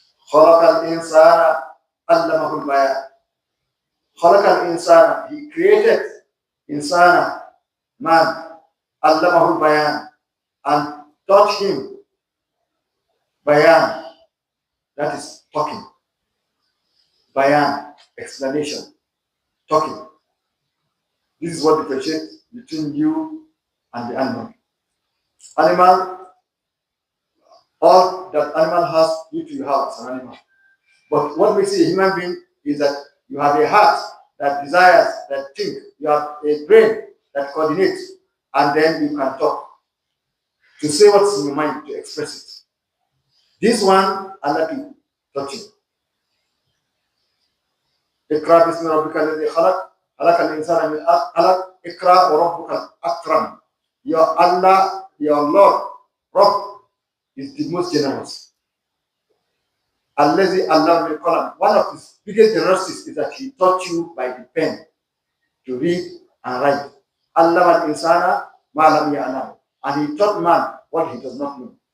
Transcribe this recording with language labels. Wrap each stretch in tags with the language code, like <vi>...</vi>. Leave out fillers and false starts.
<ar>خلق الإنسان علمه البيان. خلق الإنسان,</ar> <en>he created insana, man,</en> <ar>علمه البيان,</ar> <en>and taught him bayan, that is talking. Bayan, explanation, talking. This is what differentiates between you and the animal. Animal, all that animal has, you have as an animal. But what makes you a human being is that you have a heart that desires, that thinks. You have a brain that coordinates, and then you can talk to say what's in your mind, to express it. This one, Allah to touch it.</en> <ar>اقرأ باسم ربك الذي خلق خلق الإنسان من علق اقرأ وربك الأكرم.</ar> <en>Your Allah, your Lord, Rabb is the most generous. Allazi Allah will call. One of his biggest generosities is that he taught you by the pen to read and write.</en> <ar>Allah al-insana ma lam ya'lam.</ar> <en>And he taught man what he does not know.</en>